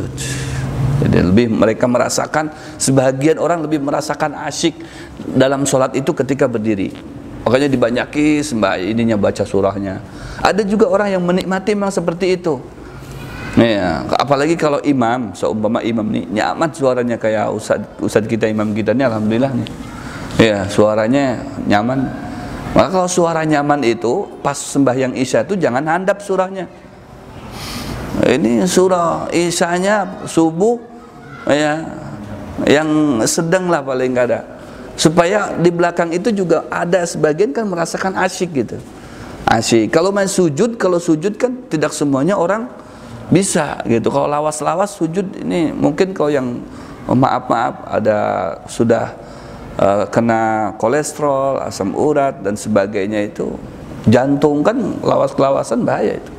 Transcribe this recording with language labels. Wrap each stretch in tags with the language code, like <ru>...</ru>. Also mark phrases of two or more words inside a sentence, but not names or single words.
<id>Jadi mereka merasakan, sebagian orang lebih merasakan asyik dalam sholat itu ketika berdiri. Makanya dibanyaki ininya baca surahnya. Ada juga orang yang menikmati memang seperti itu. Ya, apalagi kalau imam,</id> <bjn>seumpama imam nih nyaman suaranya kayak ustad kita, imam kita nih, alhamdulillah nih. Ya, suaranya nyaman. Maka kalau suara nyaman itu pas sembahyang Isya itu jangan handap surahnya.</bjn> <id>Ini surah Isyanya subuh, ya,</id> <bjn>yang sedang lah paling kada.</bjn> <id>Supaya di belakang itu juga ada sebagian kan merasakan asyik gitu. Asyik. Kalau main sujud, kalau sujud kan tidak semuanya orang bisa gitu.</id> <bjn>Kalau lawas-lawas sujud ini mungkin kalau yang maaf ada sudah kena kolesterol, asam urat dan sebagainya, itu jantung kan lawas-lawasan bahaya itu.</bjn>